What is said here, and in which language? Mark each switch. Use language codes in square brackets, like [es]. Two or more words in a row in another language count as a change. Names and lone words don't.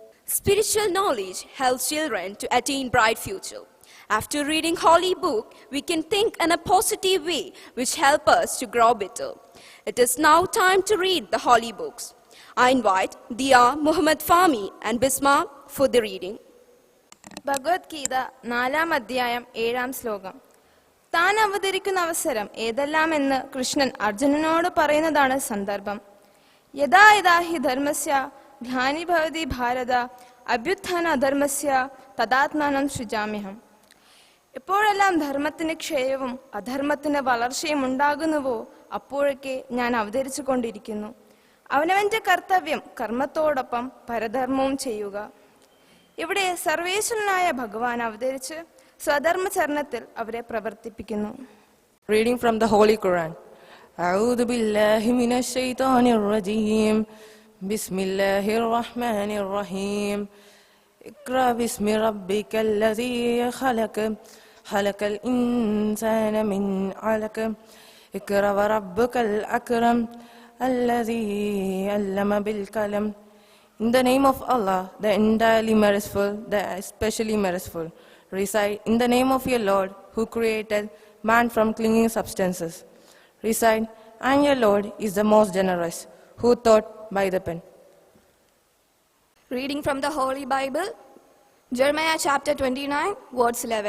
[en] Spiritual knowledge helps children to attain bright future. After reading holy book, we can think in a positive way which help us to grow better. It is now time to read the holy books. I invite Dia, Muhammad Fahmi and Bisma for the reading. [ml] ഭഗവത്ഗീത 4-ാം അധ്യായം 7-ാം ശ്ലോകം. താൻ അവതരിക്കുന്ന അവസരം ഏതെല്ലാമെന്ന് കൃഷ്ണൻ അർജുനനോട് പറയുന്നതാണ് സന്ദർഭം. [sa] यथा यथा हि धर्मस्य ग्लानिर्भवति भारत अभ्युत्थान अधर्मस्य तदात्मानं सृजाम्यहम्. [ml] എപ്പോഴെല്ലാം ധർമ്മത്തിന് ക്ഷയവും അധർമ്മത്തിന് വളർച്ചയും ഉണ്ടാകുന്നുവോ അപ്പോഴൊക്കെ ഞാൻ അവതരിച്ചു കൊണ്ടിരിക്കുന്നു. അവനവന്റെ കർത്തവ്യം കർമ്മത്തോടൊപ്പം പരധർമ്മവും ചെയ്യുക. ഇവിടെ സർവേശ്വരനായ ഭഗവാൻ അവതരിച്ച് സ്വധർമ്മചരണത്തിൽ അവരെ പ്രവർത്തിപ്പിക്കുന്നു. [en] Reading from the Holy Quran. [ar] أعوذ بالله من الشيطان الرجيم. بسم الله الرحمن الرحيم. اقرأ باسم ربك الذي خلق. خلق الإنسان من علق. اقرأ وربك الأكرم. الذي علم بالقلم. [en] In the name of Allah, the entirely merciful, the especially merciful. Recite, in the name of your Lord, who created man from clinging substances. Recite, and your Lord is the most generous, who taught by the pen. Reading from the Holy Bible, Jeremiah chapter 29, verse 11.